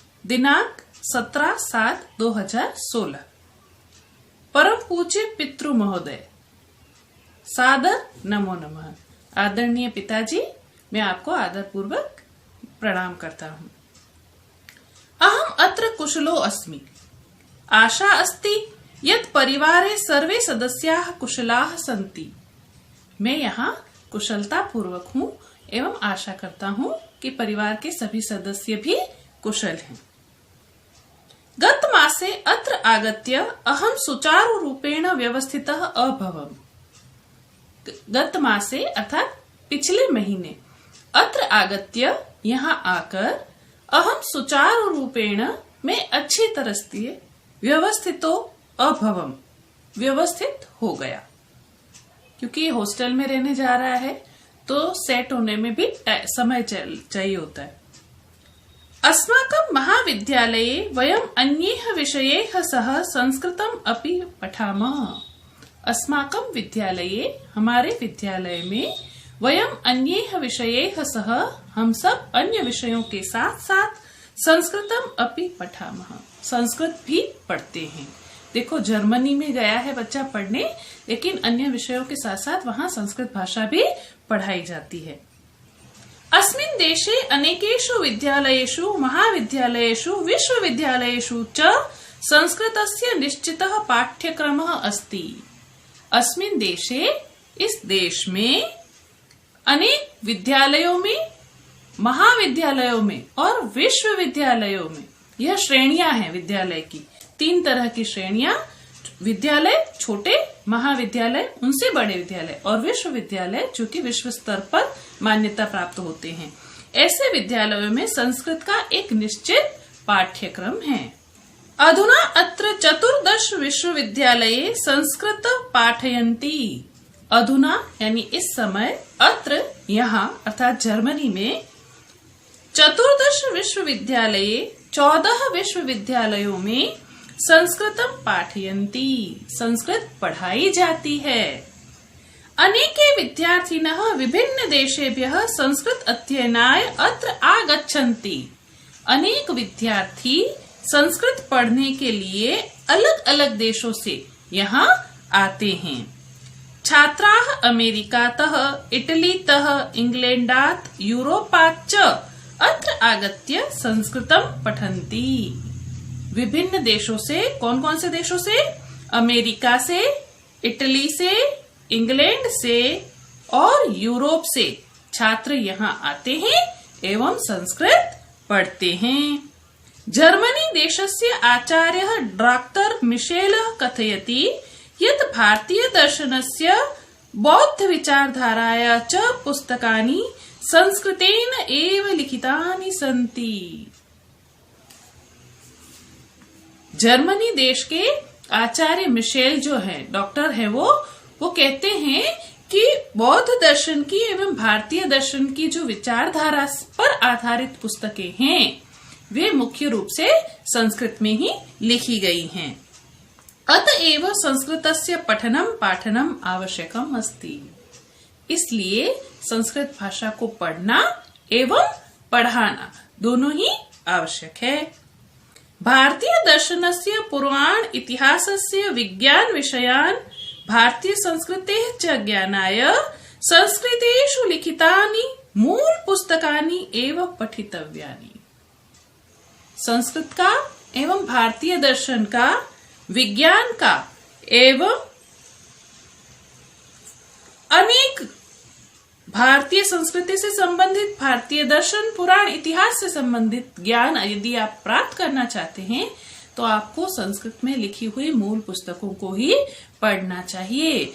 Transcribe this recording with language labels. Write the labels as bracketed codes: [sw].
[sa] दिनांक 17/7/2016। परम पूज्य पितृ महोदय, सादर नमो नमः। [hi] आदरणीय पिताजी, मैं आपको आदर पूर्वक प्रणाम करता हूँ। [sa] अहम अत्र कुशलो अस्मि। आशा अस्ति यत् परिवारे सर्वे सदस्याः कुशलाः सन्ति। [hi] मैं यहाँ कुशलता पूर्वक हूँ एवं आशा करता हूँ कि परिवार के सभी सदस्य भी कुशल हैं। [sa] गत मासे अत्र आगत्य अहम सुचारु रूपेण व्यवस्थितः अभवम्। गत मासे [hi] अर्थात पिछले महीने [sa] अत्र आगत्य [hi] यहाँ आकर [sa] अहम सुचारु रूपेण [hi] में अच्छी तरह से [sa] व्यवस्थितो अभवम् [hi] व्यवस्थित हो गया। क्योंकि ये हॉस्टल में रहने जा रहा है तो सेट होने में भी समय चाहिए होता है। [sa] अस्माकं महाविद्यालये वयम् अन्यैः विषयैः सह संस्कृतम् अपि पठामः। अस्माकं विद्यालये [hi] हमारे विद्यालय में [sa] वयम् अन्यैः विषयैः सह [hi] हम सब अन्य विषयों के साथ साथ [sa] संस्कृतम अपि पठामः [hi] संस्कृत भी पढ़ते हैं। देखो, जर्मनी में गया है बच्चा पढ़ने, लेकिन अन्य विषयों के साथ साथ वहाँ संस्कृत भाषा भी पढ़ाई जाती है। [sa] अस्मिन् देशे अनेकेषु विद्यालयेषु महाविद्यालयेषु विश्वविद्यालयेषु च संस्कृतस्य निश्चितः पाठ्यक्रमः अस्ति। अस्मिन् देशे, [hi] इस देश में, अनेक विद्यालयों में, महाविद्यालयों में और विश्वविद्यालयों में, यह श्रेणियां हैं विद्यालय की। 3 तरह की श्रेणियां, विद्यालय छोटे, महाविद्यालय उनसे बड़े विद्यालय और विश्वविद्यालय जो कि विश्व स्तर पर मान्यता प्राप्त होते हैं। ऐसे विद्यालयों में संस्कृत का एक निश्चित पाठ्यक्रम है। [sa] अधुना अत्र 14 विश्वविद्यालये संस्कृत पाठयन्ति। [hi] अधुना यानी इस समय, अत्र यहाँ अर्थात जर्मनी में [sa] 14 विश्वविद्यालये [hi] 14 विश्वविद्यालयों में [sa] संस्कृतम पाठयन्ति, [hi] संस्कृत पढ़ाई जाती है। [sa] अनेके विद्यार्थिनः विभिन्न देशेभ्यः संस्कृत अध्ययनाय अत्र आगच्छन्ति। [hi] अनेक विद्यार्थी संस्कृत पढ़ने के लिए अलग अलग देशों से यहाँ आते हैं। [sa] छात्राः अमेरिकातः, इटलीतः, इंग्लैंडात्, यूरोपात् च अत्र आगत्य संस्कृतं पठन्ति। [hi] विभिन्न देशों से, कौन कौन से देशों से? अमेरिका से, इटली से, इंग्लैंड से और यूरोप से छात्र यहाँ आते हैं एवं संस्कृत पढ़ते हैं। [sa] जर्मनी देशस्य आचार्यः डॉक्टर मिशेलः कथयति यत् भारतीय दर्शनस्य बौद्ध विचारधाराया च पुस्तकानि संस्कृतेन एव लिखितानि सन्ति। [hi] जर्मनी देश के आचार्य मिशेल जो है, डॉक्टर है, वो कहते हैं कि बौद्ध दर्शन की एवं भारतीय दर्शन की जो विचारधारा पर आधारित पुस्तकें हैं वे मुख्य रूप से संस्कृत में ही लिखी गई हैं। [sa] अतएव संस्कृतस्य पठनम पाठनम आवश्यकम अस्ति। [hi] इसलिए संस्कृत भाषा को पढ़ना एवं पढ़ाना दोनों ही आवश्यक है। [sa] भारतीय दर्शनस्य पुराण इतिहासस्य विज्ञान विषयान् भारतीय संस्कृतेः च ज्ञानाय संस्कृतेषु लिखितानि मूल पुस्तकानि एव पठितव्यानि। [hi] संस्कृत का एवं भारतीय दर्शन का, विज्ञान का एवं अनेक भारतीय संस्कृति से संबंधित, भारतीय दर्शन, पुराण, इतिहास से संबंधित ज्ञान यदि आप प्राप्त करना चाहते हैं तो आपको संस्कृत में लिखी हुई मूल पुस्तकों को ही पढ़ना चाहिए।